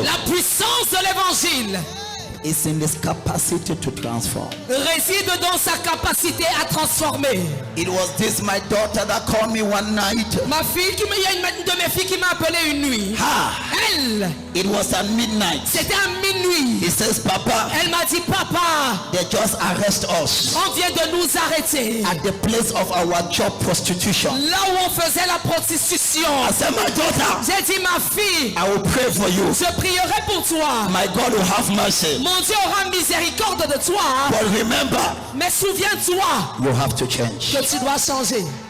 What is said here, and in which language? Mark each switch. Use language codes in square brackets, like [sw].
[fr] La puissance de l'évangile [en] is in its capacity to transform. [fr] réside dans sa capacité à transformer. [en] It was this my daughter that called me one night. [fr] Ma fille, il y a une de mes filles qui m'a appelé une nuit. Ah, Elle, [en] it was at midnight. [fr] c'était à minuit. [en] He says, Papa, [fr] Elle m'a dit, papa, [en] they just arrest us [fr] on vient de nous arrêter. [en] at the place of our job prostitution. [fr] Là où on faisait la prostitution. [en] I said, my daughter, [fr] J'ai dit, ma fille, [en] I will pray for you. [fr] je prierai pour toi. [en] My God will have mercy. [fr] Mon Dieu aura miséricorde de toi. [en] But remember, [fr] Mais souviens-toi [en] you have to change. [fr] que tu dois changer.